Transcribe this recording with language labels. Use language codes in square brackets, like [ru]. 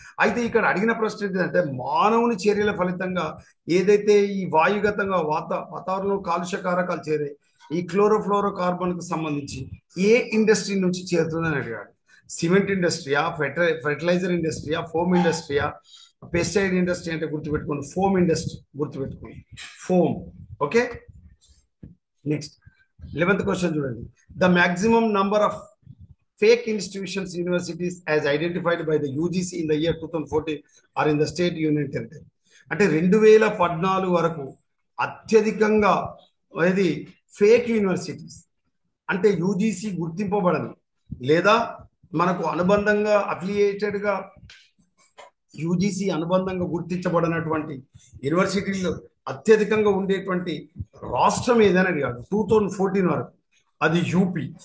[te] అయితే ఇక్కడ అడిగిన ప్రశ్న ఏంటంటే మానవుని చర్యల ఫలితంగా ఏదైతే ఈ వాయుగతంగా వాతావరణంలో కాలుష్య కారకాలు చేరే ఈ క్లోరోఫ్లోరో కార్బన్ కు సంబంధించి ఏ ఇండస్ట్రీ నుంచి చేరుతుందని అడిగాడు. Cement ఇండస్ట్రీయా, fertiliser ఇండస్ట్రీయా, foam ఇండస్ట్రీయా, pesticide industry అంటే గుర్తుపెట్టుకోండి, ఫోమ్ ఇండస్ట్రీ గుర్తుపెట్టుకోండి, foam. Okay, next 11th question చూడండి. [en] The maximum number of fake institutions, universities as identified by the UGC in the year 2014 are in the state union territory. [te] అంటే 2014 వరకు అత్యధికంగా ఇది fake universities అంటే UGC గుర్తింపబడని లేదా మనకు అనుబంధంగా అఫిలియేటెడ్గా యూజీసీ అనుబంధంగా గుర్తించబడినటువంటి యూనివర్సిటీలు అత్యధికంగా ఉండేటువంటి రాష్ట్రం ఏదైనా కాదు 2014 వరకు అది యూపీ.